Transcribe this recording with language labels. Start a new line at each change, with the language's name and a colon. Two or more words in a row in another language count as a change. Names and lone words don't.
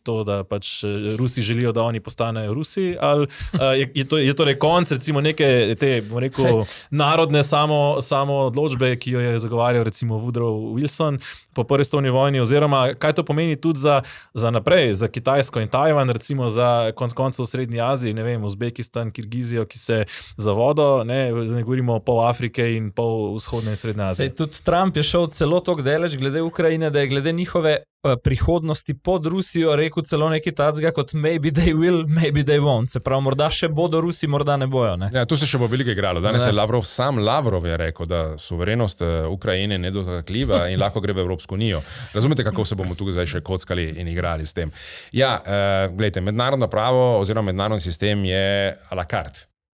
Slovenian: to, da pač Rusi želijo, da oni postanejo Rusi, ali je torej konc recimo neke te, bomo rekel, narodne samo odločbe, ki jo je zagovarjal recimo Woodrow Wilson po prvi svetovni vojni, oziroma kaj to pomeni tudi za naprej, za Kitajsko in Tajvan, recimo za konec koncev v Srednji Aziji, ne vem, Uzbekistan, Kirgizijo, ki se za vodo, ne govorimo pol Afrike in pol vzhodne in Srednje Azije. Sej tudi Trump je šel celo toliko daleč glede Ukrajine, da je glede njihove prihodnosti pod Rusijo rekel celo nekaj tacga kot
English: maybe they will, maybe they won't.
Slovenian: Se pravi, morda še bodo Rusi, morda ne bojo. Ne? Ja, tu se še bo veliko igralo. Danes je Lavrov je rekel, da suverenost Ukrajine je nedotakljiva in lahko gre v Evropsko unijo. Razumete, kako se bomo tukaj zdaj še kockali in igrali s tem? Ja, gledajte, mednarodno pravo oziroma mednarodni sistem je
French: a la carte.